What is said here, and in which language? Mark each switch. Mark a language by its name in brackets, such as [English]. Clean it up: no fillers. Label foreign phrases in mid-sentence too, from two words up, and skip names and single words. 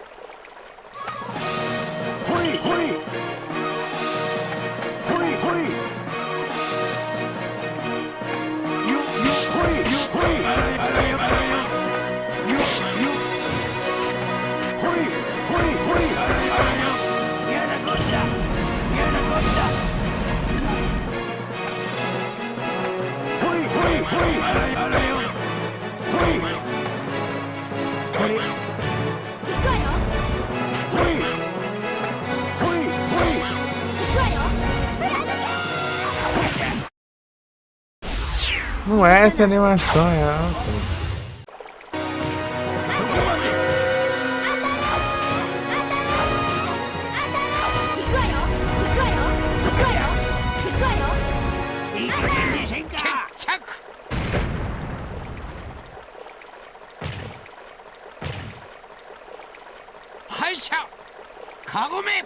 [Japanese] ほいほいほいほいよよほいよほいあらよあらよあらよよよほいほいほいあらよあらよやなこったやなこったほいほいほいあらよあらよほいこれ行くわよ。ほいほいほい行くわよ。 [Portuguese] Não é essa animação real, cara. [Japanese] 行くわよ。行くわよ。行くわよ。行くわよ。いい加減にせんか。決着。敗者カゴメ。